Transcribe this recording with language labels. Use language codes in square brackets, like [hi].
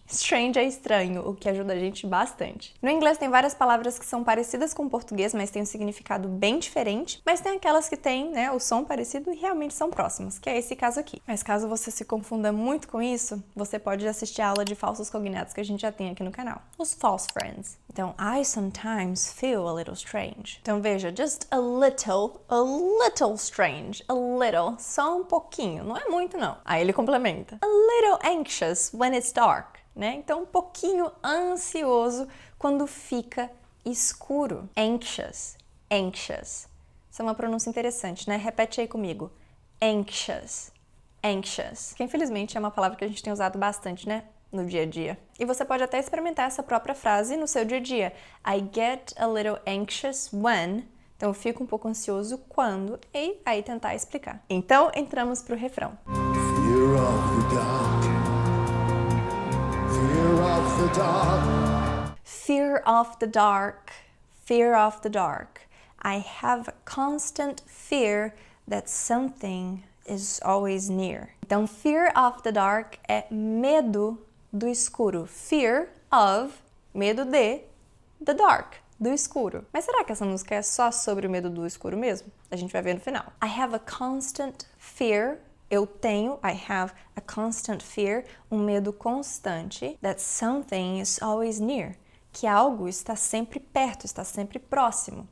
[pt] Strange é estranho, o que ajuda a gente bastante. No inglês tem várias palavras que são parecidas com o português, mas tem um significado bem diferente. Mas tem aquelas que têm, né, o som parecido e realmente são próximas, que é esse caso aqui. Mas caso você se confunda muito com isso, você pode assistir a aula de falsos cognatos que a gente já tem aqui no canal. Os false friends. Então, [en] I sometimes feel a little strange. [pt] Então veja, [en] just a little strange. A little, [pt] só um pouquinho, não é muito não. Aí ele complementa. [en] A little anxious when it's dark. [pt] Né? Então, um pouquinho ansioso quando fica escuro. Anxious, anxious. Isso é uma pronúncia interessante, né? Repete aí comigo. Anxious, anxious. Que infelizmente é uma palavra que a gente tem usado bastante, né? No dia a dia. E você pode até experimentar essa própria frase no seu dia a dia. [en] I get a little anxious when... [pt] Então, eu fico um pouco ansioso quando... E aí tentar explicar. Então, entramos pro refrão. [en] Fear of the dark. Fear of the dark. Fear of the dark, fear of the dark. I have a constant fear that something is always near. [pt] Então, fear of the dark é medo do escuro. [en] Fear of, [pt] medo de, [en] the dark, [pt] do escuro. Mas será que essa música é só sobre o medo do escuro mesmo? A gente vai ver no final. [en] I have a constant fear. [pt] Eu tenho, I have a constant fear, um medo constante, [en] that something is always near, [pt] que algo está sempre perto, está sempre próximo.